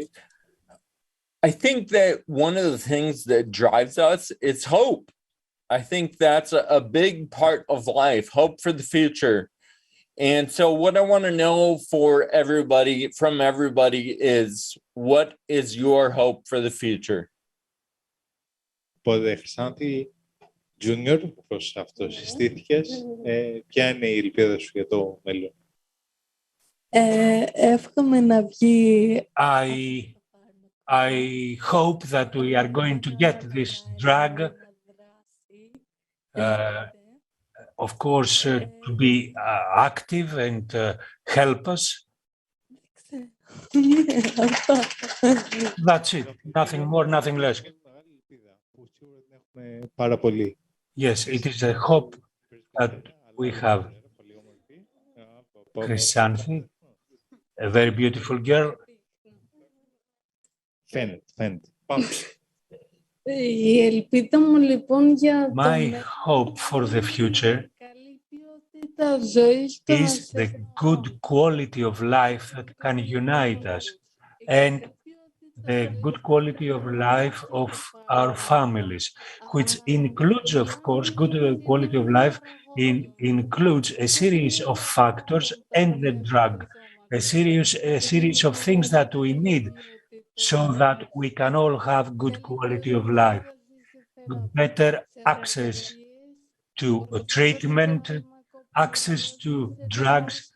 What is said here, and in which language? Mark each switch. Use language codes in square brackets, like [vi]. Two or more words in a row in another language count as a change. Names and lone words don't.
[en] I think that one of the things that drives us is hope. I think that's a big part of life, hope for the future. And so what I want to know from everybody is, what is your hope for the future? [el] Από Χρυσάνθη Junior, όπως αυτό συστήθηκες, ποια είναι η ελπίδα σου για το μέλλον? Εύχομαι να βγει... [en] I hope that we are going to get this drug, of course, to be active and help us. That's it. Nothing more, nothing less. [el] Πάρα πολύ. [en] Yes, it is a hope that we have. Chrysanthi, a very beautiful girl. [el] Φαίνεται. Η ελπίδα μου λοιπόν για το [en] My hope for the future [el] καλή ποιότητα ζωής [en] is the good quality of life that can unite us and the good quality of life of our families, which includes, of course, good quality of life includes a series of factors and the drug, a series of things that we need so that we can all have good quality of life, better access to treatment, access to drugs,